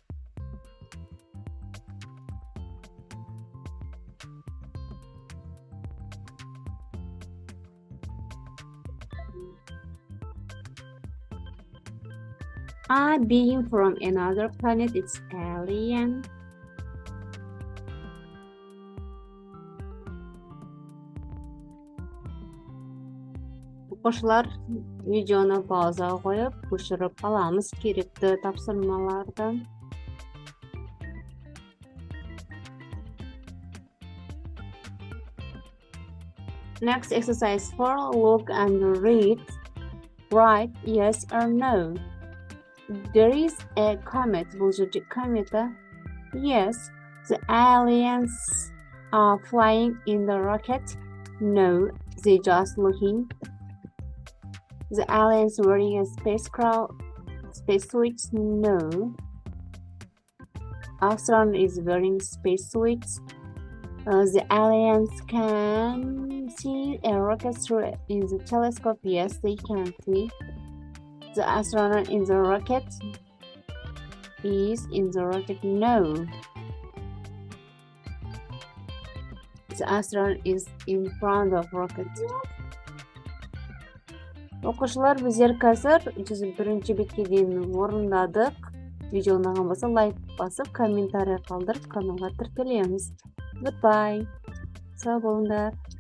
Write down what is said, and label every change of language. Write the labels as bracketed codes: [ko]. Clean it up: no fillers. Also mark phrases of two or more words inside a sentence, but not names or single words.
[en] A being from another planet, it's alien. [kk] Оқушылар видеоны паузаға қойып, көшіріп аламыз керекті тапсырмаларды. [en] Next exercise 4. Look and read. Write yes or no. There is a comet. [kk] Бұл жерде комета. [en] Yes. The aliens are flying in the rocket. No. They just looking. The aliens wearing a spacesuit? No. Astronaut is wearing spacesuits. The aliens can see a rocket through in the telescope. Yes, they can see. The astronaut in the rocket is in the rocket. No. The astronaut is in front of rocket. [kk] Оқушылар, біздер қазір 101 бетке дейін орындадық. Видео ұнаған болса, лайк басып, комментарий қалдырып, каналға тіркелеміз. Goodbye. Сау болыңдар.